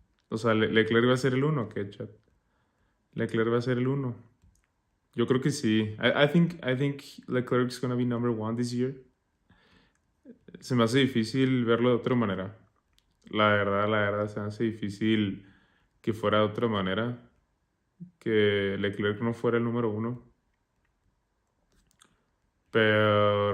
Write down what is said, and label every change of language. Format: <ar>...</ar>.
<es>O sea, ¿Leclerc va a ser el 1 o qué, chat? ¿Leclerc va a ser el 1? Yo creo que sí.</es> <en>I think Leclerc's gonna be number 1 this year.</en> <es>Se me hace difícil verlo de otra manera. La verdad, se me hace difícil que fuera de otra manera. que Leclerc no fuera el número 1. Pero...</es>